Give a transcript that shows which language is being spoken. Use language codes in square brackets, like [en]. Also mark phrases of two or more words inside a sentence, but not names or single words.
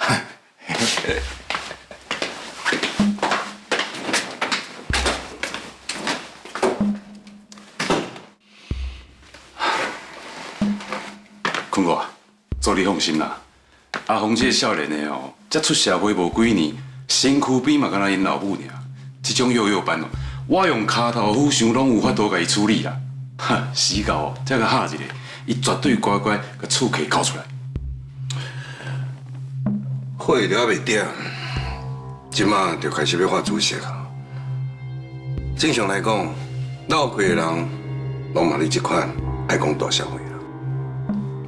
[nan] 坤哥，做你放心啦。阿红这个少年的哦，才出社会无几年，身躯边嘛敢若因老母尔。这种幼幼班哦，我用骹头虎想拢有法度甲伊处理啦。哈，死狗哦，再甲吓一个，伊绝对乖乖甲厝客交出来。火就还袂点，即马就开始要发主席啊。正常来讲，闹开的人拢嘛你这款爱讲大社会啦。